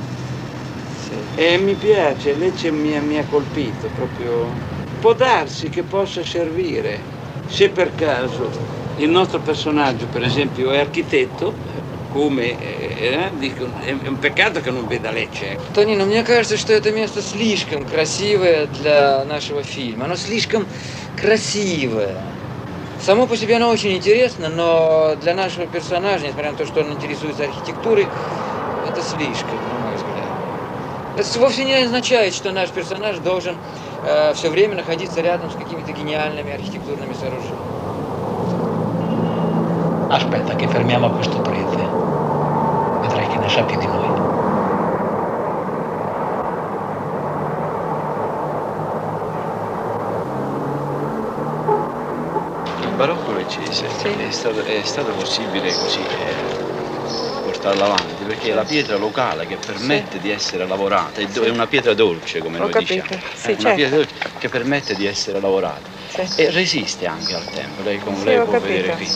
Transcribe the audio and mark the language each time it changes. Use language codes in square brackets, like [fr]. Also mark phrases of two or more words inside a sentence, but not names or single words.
[it] E mi piace, Lecce mi ha colpito proprio. Può darsi che possa servire, se per caso il nostro personaggio, per esempio, è architetto, come dico, è un peccato che non veda Lecce. [ru] Тонина, мне кажется, что это место слишком красивое для нашего фильма. Оно слишком красивое. Само по себе оно очень интересно, но для нашего персонажа, несмотря на то, что он интересуется архитектурой, это слишком, на мой взгляд. Это вовсе не означает, что наш персонаж должен все время находиться рядом с какими-то гениальными архитектурными сооружениями. [it] Aspetta che fermiamo questo prete, vedrai che ne sa più di noi. Il barocco leccese è stato possibile così portarlo avanti perché è la pietra locale che permette di essere lavorata, è una pietra dolce come noi diciamo, una pietra dolce che permette di essere lavorata e resiste anche al tempo, lei può vedere qui.